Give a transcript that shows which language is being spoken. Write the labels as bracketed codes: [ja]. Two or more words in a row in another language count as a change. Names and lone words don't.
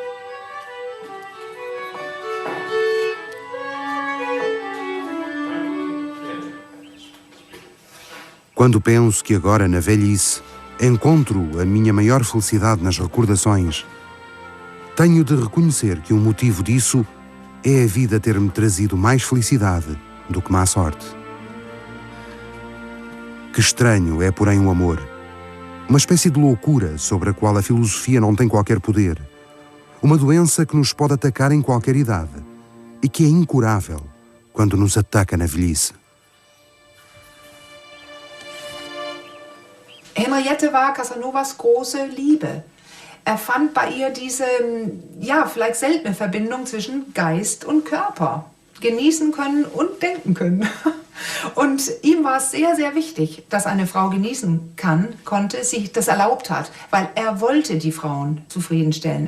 [pt] Quando penso que agora, na velhice, encontro a minha maior felicidade nas recordações, tenho de reconhecer que um motivo disso é a vida ter-me trazido mais felicidade do que má sorte. Que estranho é, porém, o amor. Uma espécie de loucura sobre a qual a filosofia não tem qualquer poder. Uma doença que nos pode atacar em qualquer idade e que é incurável quando nos ataca na velhice. [de] Henriette war Casanovas große Liebe. Fand bei ihr diese, vielleicht seltene Verbindung zwischen Geist und Körper. Genießen können und denken können. Und ihm war es sehr, sehr wichtig, dass eine Frau genießen konnte, sich das erlaubt hat, weil er wollte die Frauen zufriedenstellen.